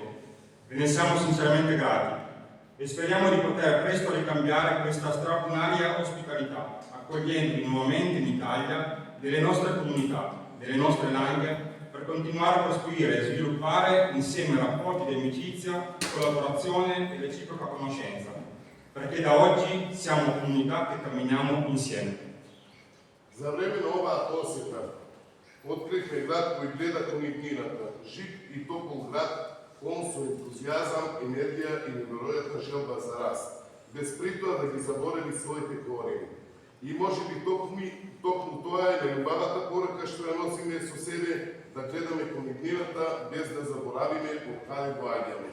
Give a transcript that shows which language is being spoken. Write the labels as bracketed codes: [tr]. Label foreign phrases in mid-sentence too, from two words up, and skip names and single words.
[it] Ve ne siamo sinceramente grati e speriamo di poter presto ricambiare questa straordinaria ospitalità, accogliendo nuovamente in Italia delle nostre comunità, delle nostre langhe, per continuare a costruire e sviluppare insieme rapporti di amicizia, collaborazione e reciproca conoscenza, perché da oggi siamo comunità che camminiamo insieme. [mk] За време на оваа посета откривме град кој гледа кон иднината, жив и топол град, полн со ентузијазам, енергија и неверојатна желба за раст, без притоа да ги забореви своите корени. И може би токму тоа е најубавата порака што ја носиме со себе, да гледаме кон иднината без да заборавиме од каде доаѓаме.